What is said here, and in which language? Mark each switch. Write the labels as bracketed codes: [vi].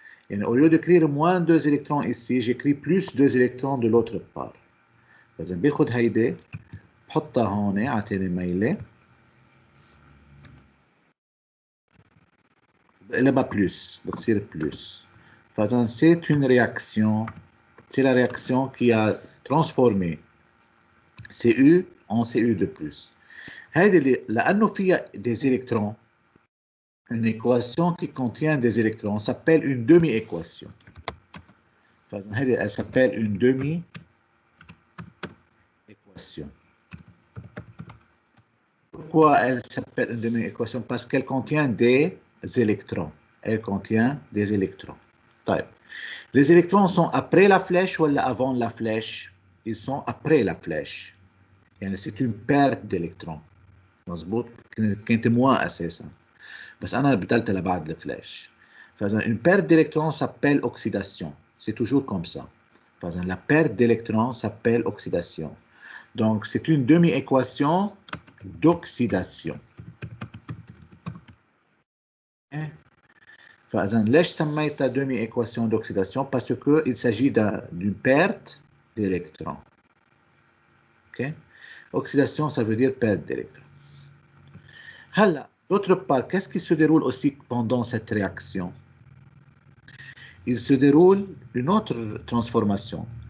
[fr] Et au lieu d'écrire moins 2 électrons ici, j'écris plus 2 électrons de l'autre part. [ar] فإذا باخد هيدي بحطها هون اعطيني ميلة بقلبها plus, بتصير plus. فإذا [fr] c'est une réaction, c'est la réaction qui a transformé Cu en Cu de plus. [ar] هيدي لأنه فيها [fr] des électrons, une équation qui contient des électrons s'appelle une demi-équation. Elle s'appelle une demi-équation. Pourquoi elle s'appelle une demi-équation? Parce qu'elle contient des électrons. Elle contient des électrons. [ar] طيب. [fr] Les électrons sont après la flèche ou avant la flèche? Ils sont après la flèche. [ar] يعني [fr] c'est une perte d'électrons. [ar] مظبوط؟ كانت moins أساسا. بس أنا بدلتها لبعد الفلاش. فإذا [fr] une perte d'électrons s'appelle oxydation. C'est toujours comme ça. [ar] فإذا [fr] la perte d'électrons s'appelle oxydation. Donc c'est une demi-équation d'oxydation. [ar] فإذا ليش سميتها [fr] demi-équation d'oxydation? Parce qu'il s'agit d'une perte d'électrons. Okay? Oxydation, ça veut dire perte d'électrons. [ar] هلا [fr] d'autre part, qu'est-ce qui se déroule aussi pendant cette réaction? Il se déroule une autre transformation.